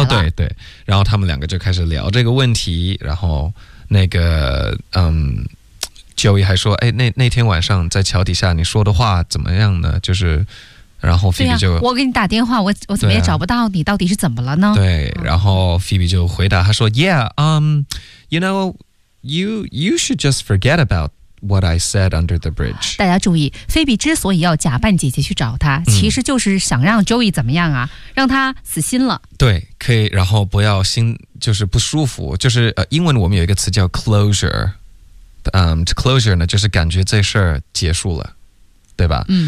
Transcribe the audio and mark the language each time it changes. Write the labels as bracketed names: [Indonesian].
[Chinese] 哦，对对，然后他们两个就开始聊这个问题，然后那个Joey 还说，哎，那天晚上在桥底下你说的话怎么样呢？就是，然后 Phoebe 就，对啊，我给你打电话，我怎么也找不到你，啊，到底是怎么了呢？对，然后 Phoebe 就回答，他说 ，Yeah， [English] You know, you should just forget about what I said under the bridge. [Chinese] 大家注意，菲比之所以要假扮姐姐去找他，其实就是想让 Joey 怎么样啊，让他死心了。对，可以，然后不要心就是不舒服，就是英文我们有一个词叫 closure。 Closure 呢，就是感觉这事儿结束了。对吧？